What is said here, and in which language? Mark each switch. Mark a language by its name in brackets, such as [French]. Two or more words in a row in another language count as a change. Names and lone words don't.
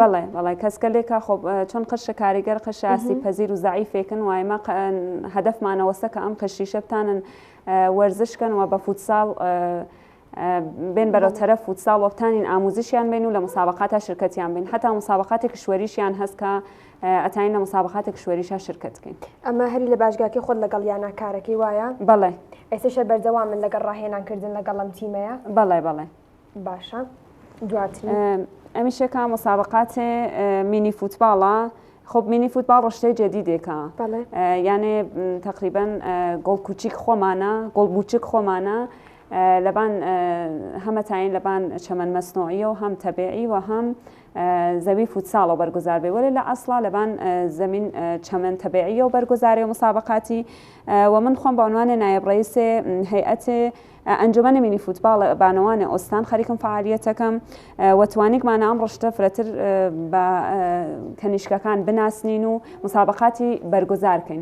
[Central Kurdish] بەڵێ کەسکەلێکە خۆ چۆن قشە کاریگەر قشە ئاسی پەزیر و زعیفێکن و ئێمە هەدەفمانەوەسە کە ئەم قشیشە بتانن وەرزشکەن و بە فوتساڵ بين بەرەوتەرە فوتساڵ و بتانین ئاموزشیان بین و لە مسابقاتە شرکەتیان بین حتا مسابقاتی کشوەریشیان هەست کە ئەتانین لە مسابقاتی کشوەریشە شرکەتکەین. ئەمە هەری لە باشگاکی خۆت لەگەڵ یانە کارەکەی وایە؟ بەڵێ. ئێستاشە بەردەوام من لەگەڵ ڕاهێنانکردن لەگەڵ ئەم تیمەیە؟ بەڵێ بەڵێ. باشە دواتر ئەمیشەکە مسابقات مینی فوتباڵە. خب مینی فوتبال ڕشتەی جدیدێکە یانێ تقریبان گۆڵ کوچیک خۆمانە گۆڵ بوچک خۆمانە لەبان هەمەتاین لەبان چەمەن مەسنۆعیە و هەم تەبیعی و هەم زەوی فوتساڵ و بەرگوزار بێ وەلێ لە ئەسڵا لەبان زەمین چەمەن تەبیعیە و بەرگوزاری مسابقاتی و من خۆم بە عنوانێ نایب ڕئیسێ هەیئەتێ ئەنجومەنی مینی فوتباڵ بانەوانێ ئۆستان خەریکم فعالیەتەکەم و توانیکمانە ئەم ڕشتە فرەتر بە کەنیشکەکان بناسنین و مسابقاتی بەرگوزارکەین.